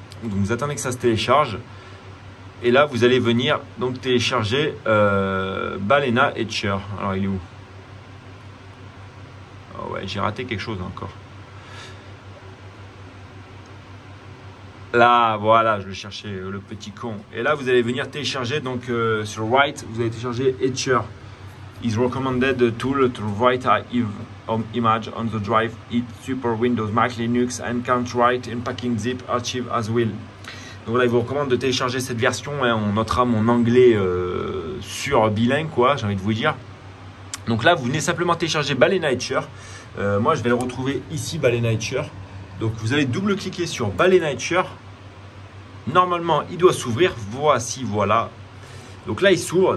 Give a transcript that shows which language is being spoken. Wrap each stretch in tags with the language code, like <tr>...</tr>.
<fr>Donc vous attendez que ça se télécharge. Et là, vous allez venir donc télécharger Balena Etcher. Alors il est où? Oh ouais, j'ai raté quelque chose encore. Là, voilà, je le cherchais, le petit con. Et là, vous allez venir télécharger, donc sur Write, vous allez télécharger Etcher.</fr> <en>Is recommended tool to write image on the drive. It support Windows, Mac, Linux and can write in packing zip archive as well.</en> <fr>Donc là, il vous recommande de télécharger cette version. On notera mon anglais sur bilingue, quoi, j'ai envie de vous dire. Donc là, vous venez simplement télécharger Balena Etcher. Moi, je vais le retrouver ici, Balena Etcher. Donc vous allez double-cliquer sur Balena Etcher. Normalement, il doit s'ouvrir. Voici, voilà. Donc là, il s'ouvre.</fr>